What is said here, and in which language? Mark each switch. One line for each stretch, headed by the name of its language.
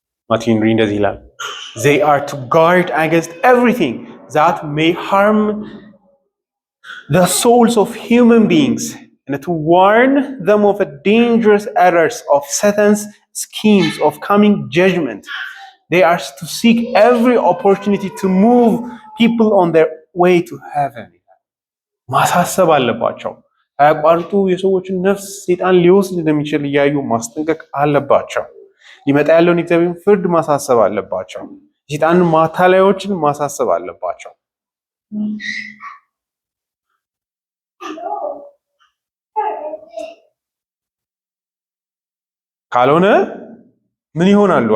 Amharic: ማርቲን ሪ እንደዚህ ይላል፣
English: they are to guard against everything that may harm the souls of human beings and to warn them of the dangerous errors of Satan's schemes of coming judgment. They are to seek every opportunity to move people on their way to heaven.
Amharic: ማሳሰብ አለባቸው። ሳያቋርጡ የሰዎችን ነፍስ ሰይጣን ሊወስድ እንደሚችል እያዩ ማስጠንቀቅ አለባቸው። ሊመጣ ያለውን የእግዚአብሔርን ፍርድ ማሳሰብ አለባቸው። የሰይጣንን ማታለያዎችን ማሳሰብ አለባቸው። ካልሆነ ምን ይሆናሉ?